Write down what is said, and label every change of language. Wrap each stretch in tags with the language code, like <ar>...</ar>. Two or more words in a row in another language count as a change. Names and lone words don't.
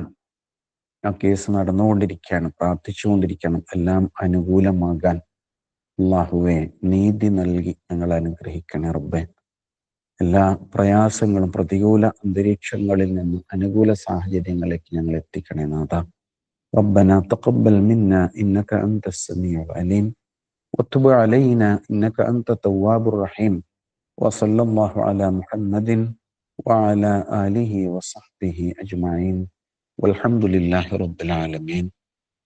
<ml>ആ കേസ് നടന്നുകൊണ്ടിരിക്കുകയാണ്. പ്രാർത്ഥിച്ചുകൊണ്ടിരിക്കണം എല്ലാം അനുകൂലമാകാൻ. അല്ലാഹുവേ, നീതി നൽകി ഞങ്ങൾ അനുഗ്രഹിക്കണേ റബ്ബേ. എല്ലാ പ്രയാസങ്ങളും പ്രതികൂല അന്തരീക്ഷങ്ങളിൽ നിന്ന് അനുകൂല സാഹചര്യങ്ങളിലേക്ക് ഞങ്ങൾ എത്തിക്കണേ നാഥ.</ml> <ar>ربنا تقبل منا إنك أنت السميع العليم وتب علينا إنك أنت التواب الرحيم وصلى الله على محمد وعلى آله وصحبه أجمعين والحمد لله رب العالمين.</ar>